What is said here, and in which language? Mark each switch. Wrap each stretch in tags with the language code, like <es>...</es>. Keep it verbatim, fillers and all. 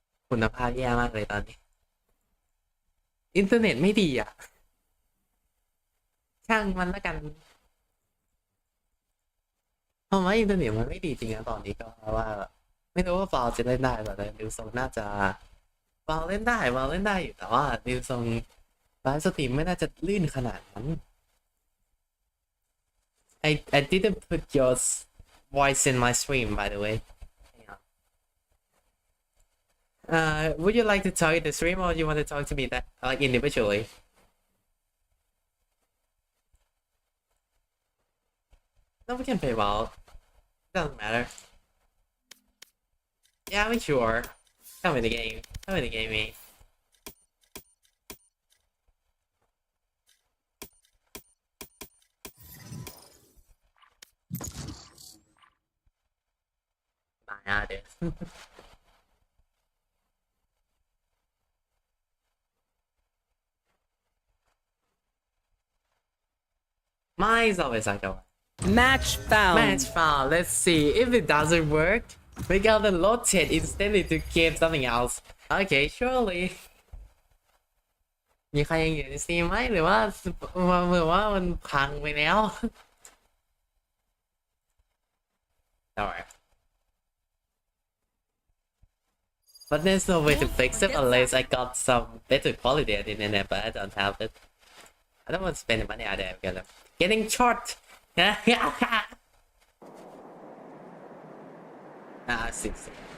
<th>คุณภาพแย่มากเลยตอนนี้ อินเทอร์เน็ตไม่ดีอ่ะ ช่างมันละกันเพราะว่าอินเทอร์เน็ตมันไม่ดีจริงนะตอนนี้ก็เพราะว่า ไม่รู้ว่าฟาวจะเล่นได้ป่ะแต่ดิวซงน่าจะฟาวเล่นได้ฟาวเล่นได้อยู่แต่ว่าดิวซงไลฟ์สตรีมไม่น่าจะลื่นขนาดนั้น</th> <en>I I didn't put your s- voice in my stream, by the way. Hang on. Uh, would you like to talk in the stream, or you want to talk to me that like individually? No, we can play well. Doesn't matter. Yeah, we sure. Come in the game. Come in the game, me. Nah, dude. Mine's always like that one. Match Match found. foul. Let's see if it doesn't work. We gotta rotate instead to get something else. Okay, surely.</en> <th>มีใครยังอยู่ในสตรีมไหมหรือว่ามันหรือว่ามันพังไปแล้ว Alright.</th> <en>But there's no way to fix it unless I got some better quality at the internet, but I don't have it. I don't want to spend the money out there because I'm getting short. ah, see, see.</en>